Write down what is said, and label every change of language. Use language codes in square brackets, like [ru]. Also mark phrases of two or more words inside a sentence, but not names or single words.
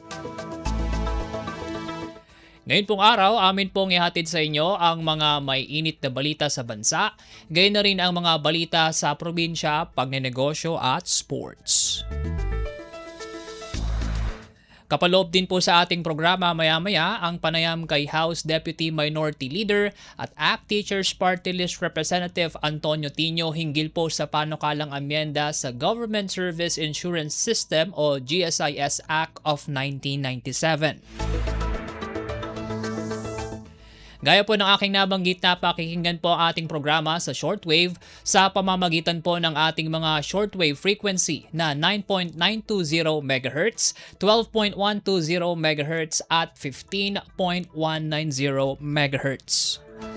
[tl] Ngayon pong araw, amin pong ihatid sa inyo ang mga may init na balita sa bansa, gayon na rin ang mga balita sa probinsya, pagnenegosyo at sports. Kapaloob din po sa ating programa maya-maya ang panayam kay [en] House Deputy Minority Leader [tl] at ACT Teachers Party List Representative Antonio Tino hinggil po sa panukalang amyenda sa Government Service Insurance System o GSIS Act of 1997. Gaya po ng aking nabanggit na pakikinggan po ang ating programa sa shortwave sa pamamagitan po ng ating mga [en] shortwave frequency [tl] na 9.920 MHz, 12.120 MHz at 15.190 MHz.